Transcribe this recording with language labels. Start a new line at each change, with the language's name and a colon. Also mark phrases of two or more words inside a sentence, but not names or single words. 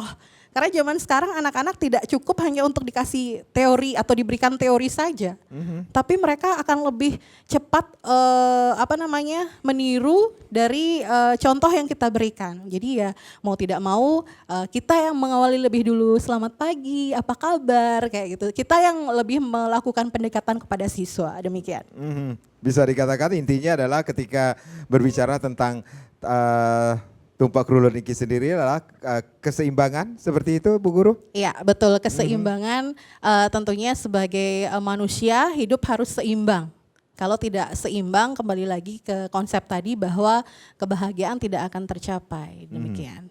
Indonesian: Karena zaman sekarang anak-anak tidak cukup hanya untuk dikasih teori atau diberikan teori saja, tapi mereka akan lebih cepat meniru dari contoh yang kita berikan. Jadi ya mau tidak mau kita yang mengawali lebih dulu, selamat pagi, apa kabar, kayak gitu. Kita yang lebih melakukan pendekatan kepada siswa, demikian. Bisa dikatakan intinya adalah ketika berbicara tentang tumpak rulut niki sendiri adalah keseimbangan, seperti itu Bu Guru? Iya betul, keseimbangan tentunya sebagai manusia hidup harus seimbang. Kalau tidak seimbang, kembali lagi ke konsep tadi bahwa kebahagiaan tidak akan tercapai, demikian.